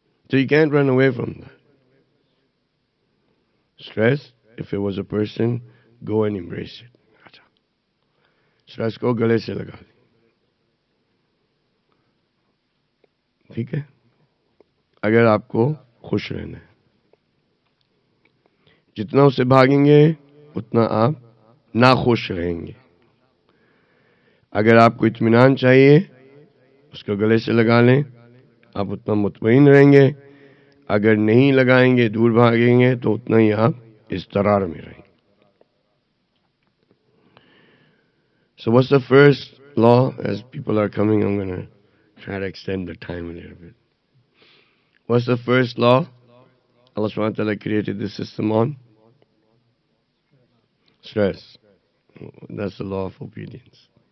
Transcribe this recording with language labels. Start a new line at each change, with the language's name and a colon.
English: So you can't run away from that. Stress, if it was a person, go and embrace it.
Hindi: Stress को गले से लगा ली. ठीक है? अगर आपको खुश रहना है, जितना उससे भागेंगे उतना आप नाखुश रहेंगे. अगर आपको इत्मीनान चाहिए, उसको गले से लगा लें, आप उतना मुतमईन रहेंगे. अगर नहीं लगाएंगे, दूर भागेंगे, तो उतना ही आप इस्तरार में रहेंगे.
English: So what's the first law? As people are coming, I'm going to try to extend the time a little bit. What's the first law? Allah subhanahu wa ta'ala created this system on stress. That's the law of obedience.